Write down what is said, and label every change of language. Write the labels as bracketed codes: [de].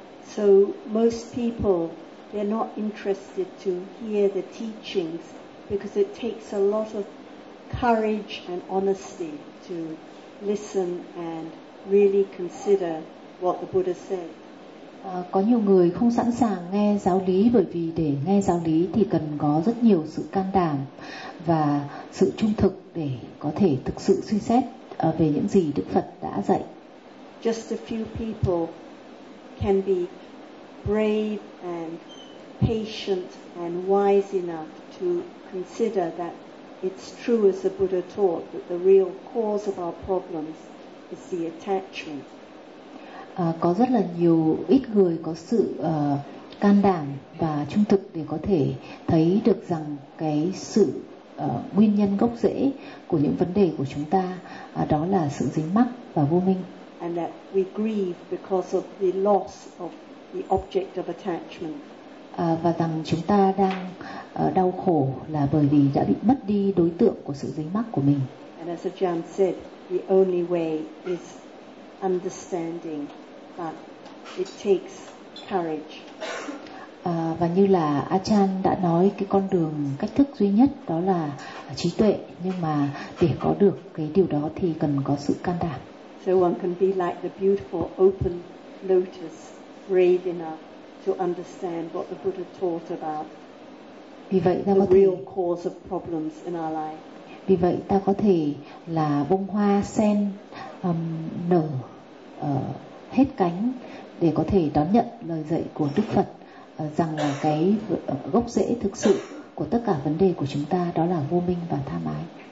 [en] So most people, they're not interested to hear the teachings because it takes a lot of courage and honesty to listen and really consider what the Buddha said. [vi] Có nhiều người không sẵn sàng nghe giáo lý, bởi vì để nghe giáo lý thì cần có rất nhiều sự can đảm và sự trung thực để có thể thực sự suy xét về những gì Đức Phật đã dạy. [en] Just a few people can be brave and patient and wise enough to consider that it's true as the Buddha taught, that the real cause of our problems is the attachment. [vi] Có rất là nhiều ít người có sự can đảm và trung thực để có thể thấy được rằng cái sự nguyên nhân gốc rễ của những vấn đề của chúng ta đó là sự dính mắc và vô minh. [en] And that we grieve because of the loss of the object of attachment. [vi] Và rằng chúng ta đang đau khổ là bởi vì đã bị mất đi đối tượng của sự dính mắc của mình. [en] And as Ajahn said, the only way is understanding, but it takes courage. [vi] Và như là Achan đã nói, cái con đường cách thức duy nhất đó là trí tuệ, nhưng mà để có được cái điều đó thì cần có sự can đảm. [en] So one can be like the beautiful open lotus, brave enough to understand what the Buddha taught about the real cause of problems in our life. [vi] Vì vậy ta có thể là bông hoa sen nở hết cánh để có thể đón nhận lời dạy của Đức Phật rằng là cái gốc rễ thực sự của tất cả vấn đề của chúng ta đó là vô minh và tham ái.